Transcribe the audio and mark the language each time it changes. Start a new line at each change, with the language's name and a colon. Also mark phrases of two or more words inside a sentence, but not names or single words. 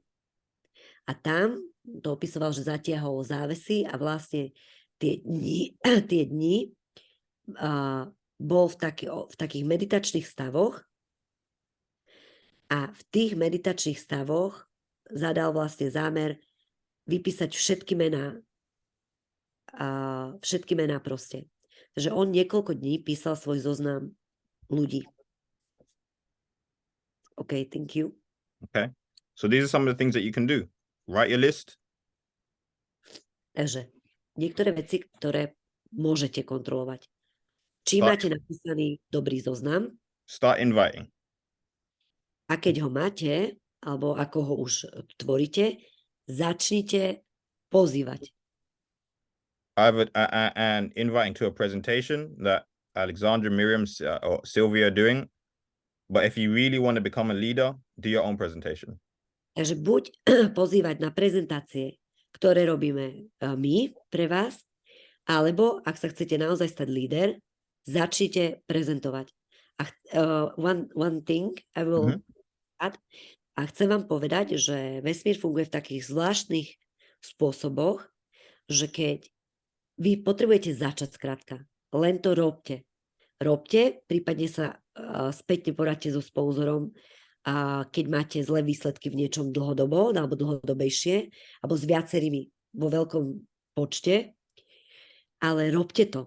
Slovak: A tam to opisoval, že zatiahol závesy a vlastne tie dni bol v takých meditačných stavoch A v tých meditačných stavoch zadal vlastne zámer vypísať všetky mená. Všetky mená proste. Takže on niekoľko dní písal svoj zoznam ľudí.
English: OK, thank you. Okay. So these are some of the things that you can do. Write your list.
Slovak: Takže niektoré veci, ktoré môžete kontrolovať. Či máte napísaný dobrý zoznam.
English: Start inviting.
Slovak: A keď ho máte, alebo ako ho už tvoríte, začnite pozývať.
English: And inviting to a presentation that Alexandra, Miriam, or Sylvia are doing. But if you really want to become a leader, do your own presentation.
Slovak: Takže buď pozývať na prezentácie, ktoré robíme my pre vás, alebo ak sa chcete naozaj stať líder, začnite prezentovať.
English: One thing I will add,
Slovak: a chcem vám povedať, že vesmír funguje v takých zvláštnych spôsoboch, že keď vy potrebujete začať skrátka, len to robte. Robte, prípadne sa spätne poradte so sponzorom, keď máte zlé výsledky v niečom dlhodobo, alebo dlhodobejšie, alebo s viacerými vo veľkom počte, ale robte to.